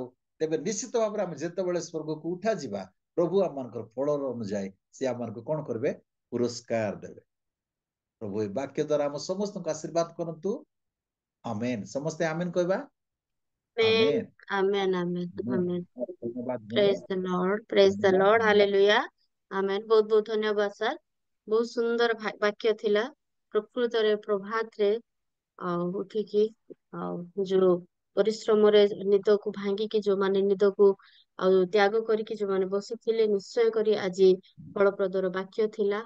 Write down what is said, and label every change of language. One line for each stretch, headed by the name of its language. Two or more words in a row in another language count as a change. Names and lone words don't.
Odia: ତେବେ ନିଶ୍ଚିତ ଭାବରେ ଆମେ ଯେତେବେଳେ ସ୍ୱର୍ଗକୁ ଉଠାଯିବା, ପ୍ରଭୁ ଆମମାନଙ୍କର ଫଳର ଅନୁଯାୟୀ ସେ ଆମମାନଙ୍କୁ କଣ କରିବେ? ପୁରସ୍କାର ଦେବେ। ପ୍ରଭୁ ଏ ବାକ୍ୟ ଦ୍ୱାରା ଆମ ସମସ୍ତଙ୍କୁ ଆଶୀର୍ବାଦ କରନ୍ତୁ। ଆମେନ୍। ସମସ୍ତେ ଆମେନ୍ କହିବା।
English: Amen.
Odia: ଆମେନ୍।
English: Amen. Amen. Amen.
Odia: ଧନ୍ୟବାଦ ଭଉଣୀ।
English: Praise the Lord. Praise the
Odia: ଧନ୍ୟବାଦ,
English: Lord.
Odia: ଧନ୍ୟବାଦ।
English: Hallelujah. Amen.
Odia: ବହୁତ ବହୁତ ଧନ୍ୟବାଦ ସାର୍। ବହୁତ ସୁନ୍ଦର ବାକ୍ୟ ଥିଲା। ପ୍ରକୃତରେ ପ୍ରଭାତରେ ଉଠିକି ଯୋଉ ପରିଶ୍ରମରେ ନିଦକୁ ଭାଙ୍ଗିକି ଯୋଉମାନେ ନିଦକୁ ତ୍ୟାଗ କରିକି ଯୋଉମାନେ ବସିଥିଲେ, ନିଶ୍ଚୟ କରି ଆଜି ଫଳପ୍ରଦର ବାକ୍ୟ ଥିଲା।